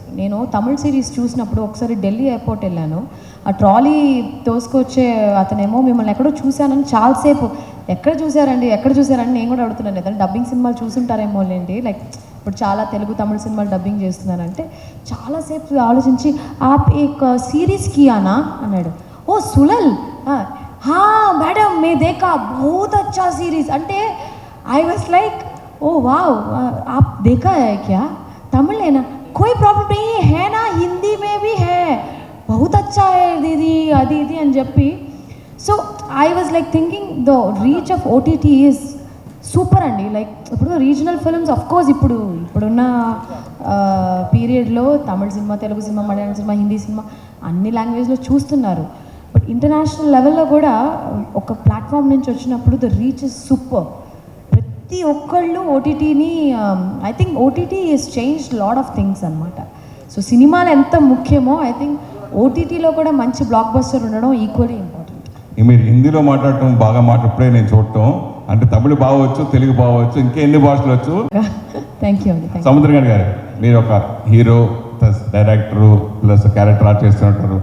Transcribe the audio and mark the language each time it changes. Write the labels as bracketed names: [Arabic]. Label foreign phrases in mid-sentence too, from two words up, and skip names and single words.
[Telugu] నేను తమిళ సిరీస్ చూసినప్పుడు ఒకసారి ఢిల్లీ ఎయిర్పోర్ట్ వెళ్ళాను, ఆ ట్రాలీ తోసుకొచ్చే అతనేమో మిమ్మల్ని ఎక్కడో చూశానని చాలాసేపు ఎక్కడ చూసారండి నేను కూడా అడుగుతున్నాను. ఏదైనా డబ్బింగ్ సినిమాలు చూసుంటారేమో లేండి, లైక్ ఇప్పుడు చాలా తెలుగు తమిళ సినిమాలు డబ్బింగ్ చేస్తున్నారంటే చాలాసేపు ఆలోచించి [Hindi] आप एक सीरीज़ किया ना [Telugu] అన్నాడు. [Hindi] ఓ సులల్, हाँ मैडम मैं देखा बहुत अच्छा सीरीज़ అంటే [English] I was like [Hindi] ओ वाह आप देखा है क्या? तमिल है ना, कोई प्रॉब्लम नहीं है ना, हिंदी में भी है, बहुत अच्छा है दीदी अदीदी [Telugu] అని చెప్పి. [English] So I was like thinking the reach of OTT is super అండి. [Telugu] లైక్ ఇప్పుడు [English] regional films of course [Telugu] ఇప్పుడున్న పీరియడ్లో తమిళ సినిమా, తెలుగు సినిమా, మలయాళం సినిమా, హిందీ సినిమా అన్ని లాంగ్వేజ్లో చూస్తున్నారు. బట్ ఇంటర్నేషనల్ లెవెల్లో కూడా ఒక ప్లాట్ఫామ్ నుంచి వచ్చినప్పుడు [English] the reach is super. [Telugu] ప్రతి ఒక్కళ్ళు ఓటీటీని [English] I think OTT is changed lot of things అనమాట. [Telugu] సో సినిమాలు ఎంత ముఖ్యమో [English] I think [Telugu] ఓటీటీలో కూడా మంచి బ్లాక్ బస్టర్ ఉండడం [English] equally important. [Telugu] మీరు హిందీలో మాట్లాడటం బాగా మాట్లాడే నేను చూడటం, అంటే తమిళ బాగవచ్చు, తెలుగు బాగవచ్చు, ఇంకా ఎన్ని భాషలు వచ్చు. [English] Thank you అండి. [Telugu] సముద్రం గారు మీరు ఒక హీరో ప్లస్ డైరెక్టరు ప్లస్ [English] character art [Telugu] చేస్తుంటారు.